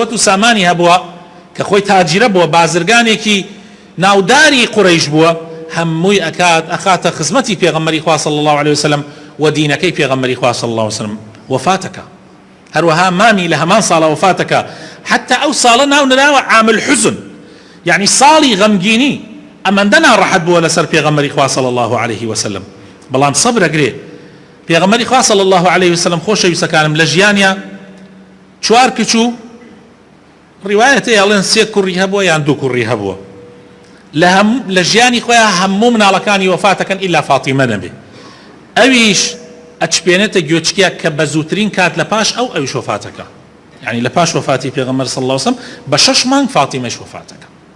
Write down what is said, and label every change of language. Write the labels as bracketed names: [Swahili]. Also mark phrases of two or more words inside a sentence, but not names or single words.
[Central Kurdish] و سامانی هەبووە کە خۆی تاجیرە بووە بازرگانێکی ناوداری قوڕەیش بووە هەمووی ئەخاتە خزمەتی پێغەمبەری خوا [Arabic] صلی الله عليه وسلم [Central Kurdish] و دینەکەی پێغەمبەری خوا [Arabic] صلی الله عليه وسلم [Central Kurdish] وەفاتەکە هەروەها مامی لە هەمان ساڵە وەفاتەکە حتى ئەو ساڵە ناو نراوە [Arabic] عام الحزن [Central Kurdish] يعني ساڵی غەمگینی ئەمەندە ناڕەحەت بووە لەسەر پێغەمبەری خوا [Arabic] صلی الله عليه وسلم [Central Kurdish] بەڵام سەبرەگرێ پێغەمبەری خوا [Arabic] صلی الله عليه وسلم [Central Kurdish] خۆشەویستەکانم لە ژیانیا 4 کچوو ڕیوایەتەیە ئەڵێن 3 کوڕی هەبووە یان 2 کوڕی هەبووە لە ژیانی خۆیان هەموو مناڵەکانی وەفاتەکەن ئیلا فاتیمە نەبێ ئەویش ئەچپێنێتە گوێچکێک کە بە زووترین کات لە پاش ئەویش وەفاتەکە يعني لە پاش وەفاتی پێغەمبەر [Arabic] صلی الله عليه وسلم [Central Kurdish] بە 6 مانگ فاتیمەش وەفاتەکە